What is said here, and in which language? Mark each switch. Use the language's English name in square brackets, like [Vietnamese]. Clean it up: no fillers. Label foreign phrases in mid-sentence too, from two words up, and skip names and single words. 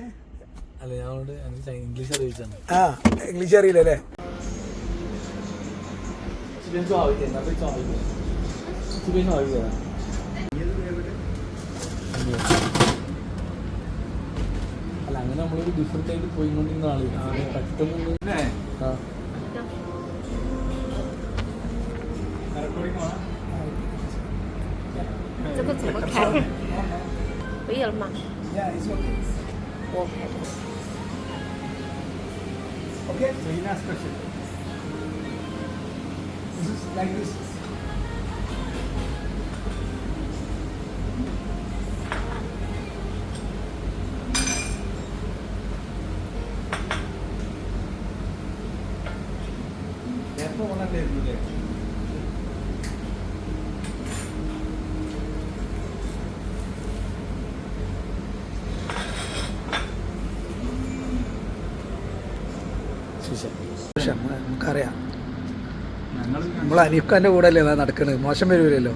[Malayalam] ആ ഇംഗ്ലീഷ് അറിയില്ലല്ലേ? അല്ല, അങ്ങനെ നമ്മളൊരു ഡിഫറെന്റ് ആയിട്ട് പോയിക്കൊണ്ടിരുന്ന ആള് പെട്ടെന്ന് [Chinese] 这个怎么开？可以了吗？我开的。 [English] Okay. China special. This is like this. [Malayalam] നേരത്തെ ഓണല്ലായിരുന്നില്ലേ? നമുക്കറിയാം, നമ്മൾ അനീഫ്ഖാന്റെ കൂടെ അല്ലേ നടക്കണത്, മോശം വരൂലല്ലോ.